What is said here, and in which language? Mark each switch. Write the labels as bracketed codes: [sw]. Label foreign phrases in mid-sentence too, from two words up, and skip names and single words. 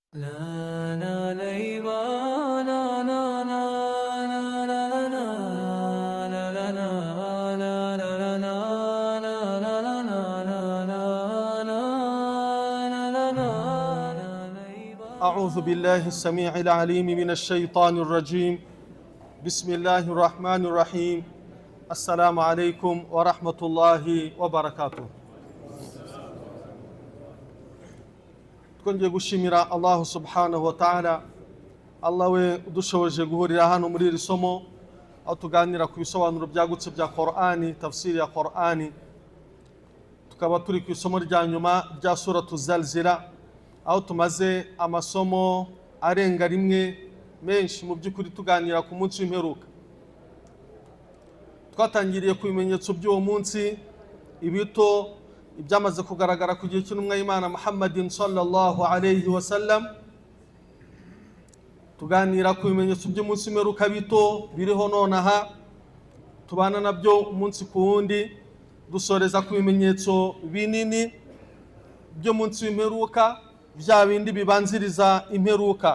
[ar] لا لا ليبا لا لا لا لا لا لا لا لا لا لا لا لا. أعوذ بالله السميع العليم من الشيطان الرجيم. بسم الله الرحمن الرحيم. السلام عليكم ورحمة الله وبركاته. [rw] twongeye gushimira [ar] الله سبحانه وتعالى, [rw] Allah we udushoboje guhurira hano muri iri somo aho tuganira ku bisobanuro byagutse bya Qur'ani, tafsiri ya Qur'ani. Tukaba turi ku isomo rya nyuma rya suratu Zalzala, aho tumaze amasomo arenga rimwe menshi mu by'ukuri tuganira ku munsi w'imperuka. Twatangiriye ku bimenyetso by'uwo munsi, ibito ibyamaze kugaragara ku gihe cy'intumwa y'Imana Muhammadin [ar] صلى الله عليه وسلم. [rw] Tuganira ku bimenyetso by'umunsi w'imperuka bito biriho nonaha, tubana nabyo umunsi ku wundi, dusoreza ku bimenyetso binini by'umunsi w'imperuka, bya bindi bibanziriza imperuka.